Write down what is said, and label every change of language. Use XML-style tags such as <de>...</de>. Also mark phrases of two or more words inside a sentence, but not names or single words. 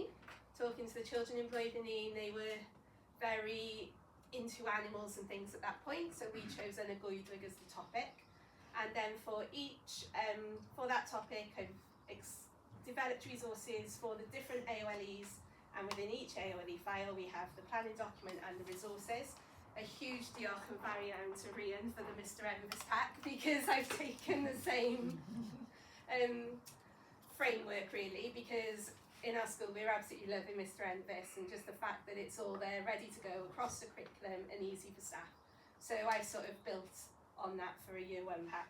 <en>Talking to the children in blwyddyn 1, they were very into animals and things at that point, so we chose</en> <cy>an goedwig</cy> <en>as the topic. And then for that topic, I've developed resources for the different AOLEs, and within each AOLE file we have the planning document and the resources. A huge</en> <cy>diolch yn fawr iawn</cy> <en>to Rhian for the Mr Envis pack, because I've taken the same framework really, because in our school we're absolutely loving Mr Envis, and just the fact that it's all there ready to go across the curriculum and easy for staff. So I sort of built on that for a year 1 pack.</en>